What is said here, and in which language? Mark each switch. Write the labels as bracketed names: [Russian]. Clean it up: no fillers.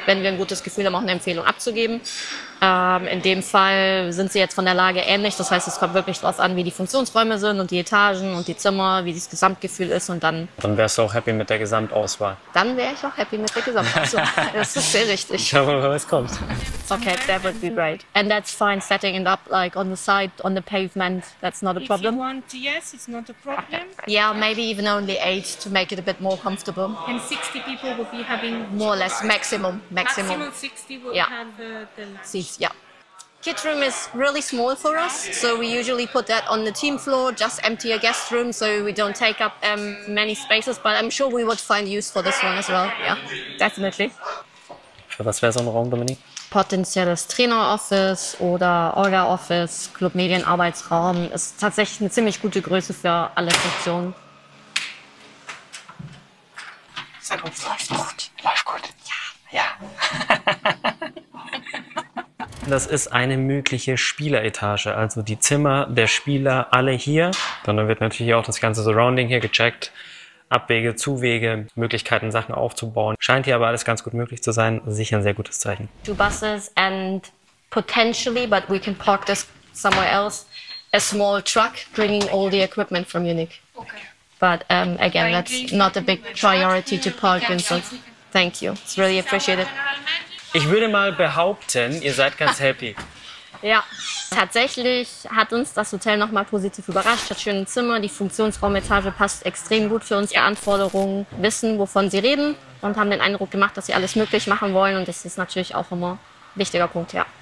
[German] Wenn wir ein gutes Gefühl haben, auch eine Empfehlung abzugeben. In dem Fall sind sie jetzt von der Lage ähnlich. Das heißt, es kommt wirklich darauf an, wie die Funktionsräume sind und die Etagen und die Zimmer, wie das Gesamtgefühl ist und dann... Dann wärst du auch happy mit der Gesamtauswahl. Dann wäre ich auch happy mit der Gesamtauswahl. Das ist sehr richtig. Schauen wir mal, was kommt. [English] Okay, that would be great. And that's fine setting it up like on the side, on the pavement. That's not a problem. If you want, yes, it's not a problem. Yeah, maybe even only 8 to make it a bit more comfortable. And 60 people will be having... More or less, maximum. Maximum 60 will Yeah. have the... Seats, yeah. Kit room is really small for us, so we usually put that on the team floor, just empty a guest room, so we don't take up many spaces, but I'm sure we would find use for this one as well, yeah, definitely. [German] Für was wäre so ein Raum, Dominique? Potenzielles Trainer-Office oder Orga-Office, Club-Medien-Arbeitsraum ist tatsächlich eine ziemlich gute Größe für alle Funktionen. Sehr gut. Läuft gut. Läuft gut. Ja. Ja. Das ist eine mögliche Spieleretage, also die Zimmer der Spieler alle hier. Dann wird natürlich auch das ganze Surrounding hier gecheckt. Abwege, Zuwege, Möglichkeiten, Sachen aufzubauen. Scheint hier aber alles ganz gut möglich zu sein. Sicher ein sehr gutes Zeichen. [English] 2 buses and potentially, but we can park this somewhere else, a small truck bringing all the equipment from Munich. Okay. But again, that's not a big priority to park in. So thank you. It's really appreciated. [German] Ich würde mal behaupten, ihr seid ganz happy. Ja, tatsächlich hat uns das Hotel nochmal positiv überrascht. Hat schöne Zimmer, die Funktionsraumetage passt extrem gut für unsere Anforderungen, wissen, wovon sie reden und haben den Eindruck gemacht, dass sie alles möglich machen wollen. Und das ist natürlich auch immer ein wichtiger Punkt, ja.